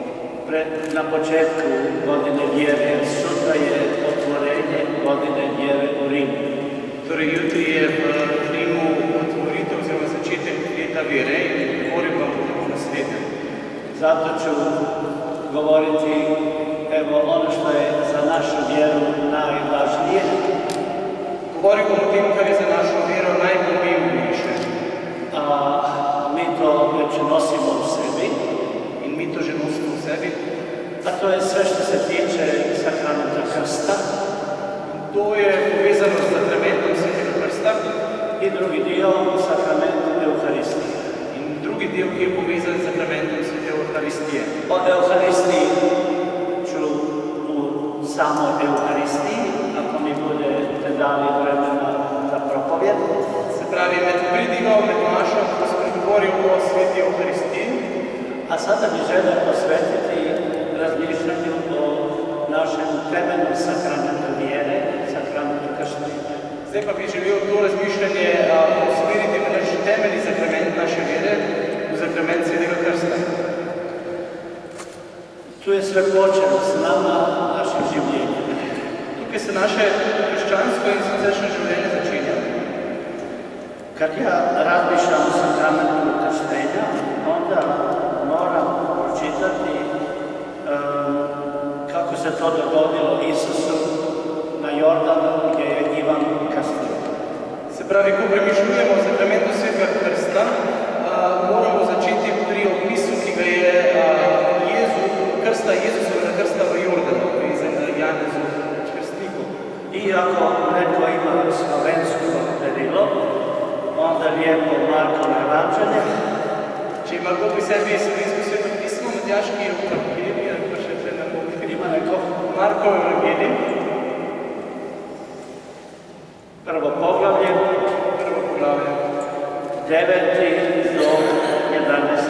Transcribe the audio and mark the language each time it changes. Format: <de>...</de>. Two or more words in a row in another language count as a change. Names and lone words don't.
<hr>Na početku godine vjere, sutra je otvorenje godine vjere u Rimu.</hr> <sl>Torej, jutri je v Rimu otvoritev oziroma začetek leta vere in govorim vam o naslednjem.</sl> <hr>Zato ću govoriti evo ono što je za našu vjeru najvažnije.</hr> <sl>Govorim vam o tem, kar je za našo vero najpomembnejše.</sl> <hr>A mi to već nosimo u sebi.</hr> <sl>In mi to že nosimo v sebi.</sl> <hr>A to je sve što se tiče sakramenta krsta.</hr> <sl>To je povezano s sakramentom Svetega krsta.</sl> <hr>I drugi dio sakrament Euharistije.</hr> <sl>In drugi del, ki je povezan s sakramentom Svete Euharistije.</sl> <hr>O Euharistiji ću u samoj Euharistiji, ako mi budete dali vremena za propovjed.</hr> <sl>Se pravi, med pridigo, med mašo, ko spregovoril o Sveti Euharistiji.</sl> <hr>A A sada bi želio posvetiti razmišljanju o našem temeljnom sakramentu vjere, sakramentu krštenja.</hr> <sl>Zdaj pa bi želel to razmišljanje usmeriti v naš temeljni sakrament naše vjere, v sakrament Svetega Krsta.</sl> <hr>Tu je sve počelo s nama, našim življenjem.</hr> <sl>Tukaj se naše krščansko in siceršnje življenje začenja.</sl> <hr>Kad ja razmišljam o sakramentu krštenja, onda moram pročitati kako se to dogodilo Isusu na Jordanu gdje je Ivan krstio.</hr> <sl>Se pravi, ko premišljujemo o sakramentu Svetega Krsta, moramo začeti pri opisu, ki ga je Jezusovega krsta v Jordanu, za Janezu krstniku.</sl> <hr>I ako netko ima slovensko berilo, onda lijepo Markovo evanđelje.</hr> <sl>Če ima kdo pri sebi slovensko sveto pismo, Matjaški evangelij, ali pa še</sl> <hr>ne mogu. Ima neko?</hr> <sl>Markov evangelij.</sl> <hr>Prvo poglavlje. 9. do 11.</hr>